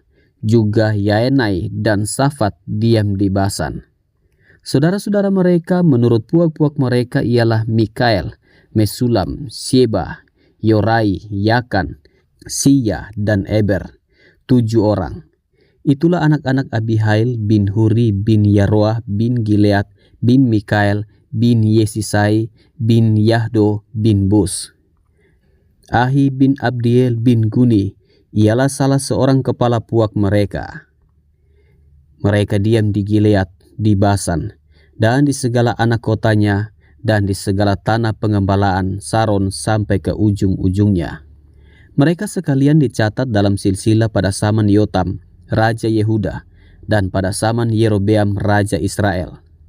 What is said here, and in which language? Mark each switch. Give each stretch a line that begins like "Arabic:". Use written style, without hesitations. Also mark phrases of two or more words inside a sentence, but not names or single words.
Indonesian: Juga Yaenai dan Safat diam di Basan. Saudara-saudara mereka menurut puak-puak mereka ialah Mikael, Mesulam, Sheba, Yorai, Yakan, Siya, dan Eber, 7 orang. Itulah anak-anak Abihail bin Huri bin Yaroah bin Gilead bin Mikael bin Yesisai bin Yahdo bin Bus. Ahi bin Abdiel bin Guni ialah salah seorang kepala puak mereka. Mereka diam di Gilead, di Basan, dan di segala anak kotanya, dan di segala tanah pengembalaan Saron sampai ke ujung-ujungnya. Mereka sekalian dicatat dalam silsilah pada zaman Yotam, Raja Yehuda, dan pada zaman Yerobeam Raja Israel.